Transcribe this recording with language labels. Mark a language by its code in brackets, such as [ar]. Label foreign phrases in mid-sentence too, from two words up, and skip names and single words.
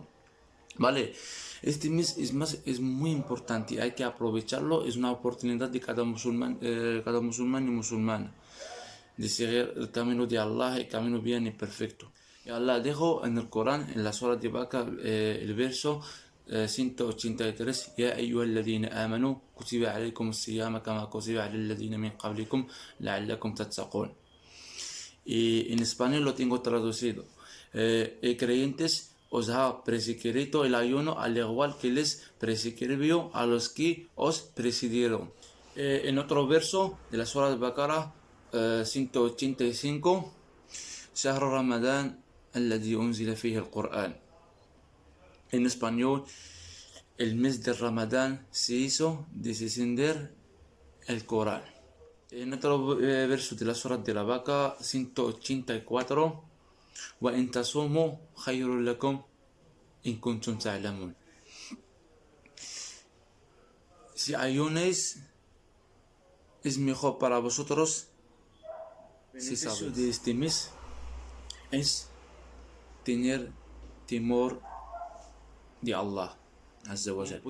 [es] Vale, este mes es muy importante, hay que aprovecharlo, es una oportunidad de cada musulmán y musulmana de seguir el camino de Allah, el camino bien y perfecto. Y Allah dijo en el Corán, en la Surah de Baqarah, el verso 183, [ar] يا أيها الذين آمنوا كتب عليكم الصيام كما كتب على الذين من قبلكم لعلكم تتقون. [es] Y en español lo tengo traducido. Creyentes, os ha prescrito el ayuno al igual que les prescribió a los que os precedieron. En otro verso de la Surah de Baqarah 185, [ar] شهر رمضان الذي أنزل فيه القرآن. [es] En español, el mes de Ramadán se hizo descender el Corán. En otro verso de la Surah de la Vaca 184, [ar] وَإِن تَصُومُوا خَيْرٌ لَكُمْ إِن كُنتُمْ تَعْلَمُونَ. [es] Si ayunéis es mejor para vosotros si sabéis. De este mes es tener temor de Allah [ar] عز وجل.